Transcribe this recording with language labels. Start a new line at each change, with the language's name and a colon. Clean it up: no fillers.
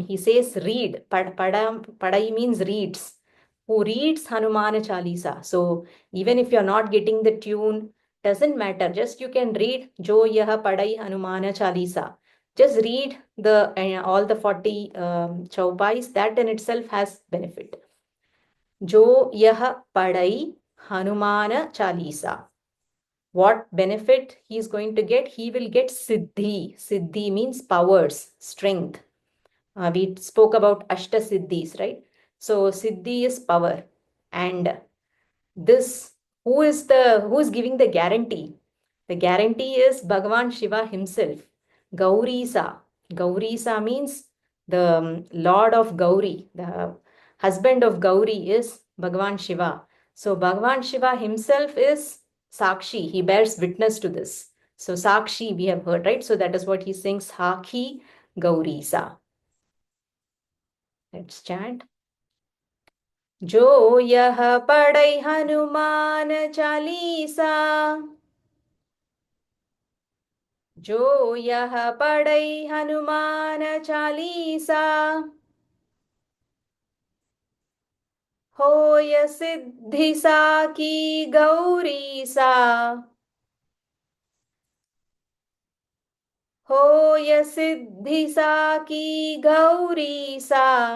English: He says read. Padai means reads. Who reads Hanumana Chalisa. So even if you're not getting the tune, doesn't matter. Just you can read
Awadhi: Jo yah padai
English: Hanumana Chalisa. Just read the all the 40 chaupais. That in itself has benefit.
Awadhi: जो यह पढ़ई Hanumana Chalisa.
English: What benefit he is going to get? He will get siddhi. Siddhi means powers, strength. We spoke about Ashta Siddhis, right? So siddhi is power. And this, who is giving the guarantee? The guarantee is Bhagavan Shiva himself. Gaurisa. Gaurisa means the Lord of Gauri. The husband of Gauri is Bhagavan Shiva. So Bhagavan Shiva himself is Sakshi. He bears witness to this. So Sakshi we have heard, right? So that is what he sings, Sakhi Gaurisa. Let's chant.
Awadhi: जो यह पढ़ई हनुमान चालीसा, जो यह पढ़ई हनुमान चालीसा, होय सिद्धि साकी गौरीसा, होय सिद्धि साकी गौरीसा,